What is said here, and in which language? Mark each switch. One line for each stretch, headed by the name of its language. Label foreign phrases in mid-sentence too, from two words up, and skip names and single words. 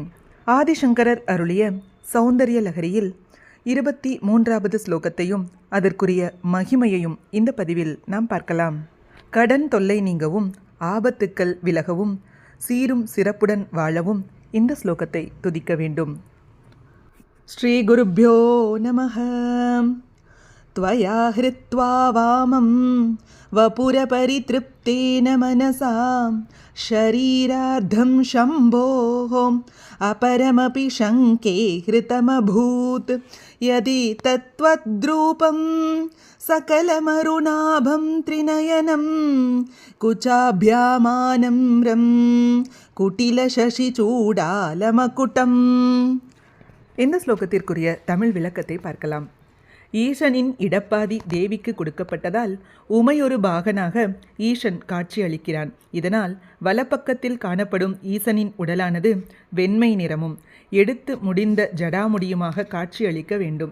Tamil: ஆதிசங்கரர் அருளிய சௌந்தரிய லஹரியில் 23வது ஸ்லோகத்தையும் அதற்குரிய மகிமையையும் இந்த பதிவில் நாம் பார்க்கலாம். கடன் தொல்லை நீங்கவும், ஆபத்துக்கள் விலகவும், சீரும் சிறப்புடன் வாழவும் இந்த ஸ்லோகத்தை துதிக்க வேண்டும்.
Sanskrit: श्री गुरुभ्यो नमः. त्वया हृत्वा वामं वपुरपरितृप्तेन मनसा शरीरार्धं शम्भोः अपरमपि शङ्के हृतमभूत् यदि तत्त्वद्रूपं सकलमरुणाभं त्रिनयनं कुचाभ्यामानम्रं कुटिलशशिचूडालमकुटम्.
Tamil: இந்த ஸ்லோகத்திற்குரிய தமிழ் விளக்கத்தை பார்க்கலாம். ஈசனின் இடப்பாதி தேவிக்கு கொடுக்கப்பட்டதால் உமையொரு பாகனாக ஈசன் காட்சி அளிக்கிறான். இதனால் வலப்பக்கத்தில் காணப்படும் ஈசனின் உடலானது வெண்மை நிறமும் எடுத்து முடிந்த ஜடாமுடியுமாக காட்சி அளிக்க வேண்டும்.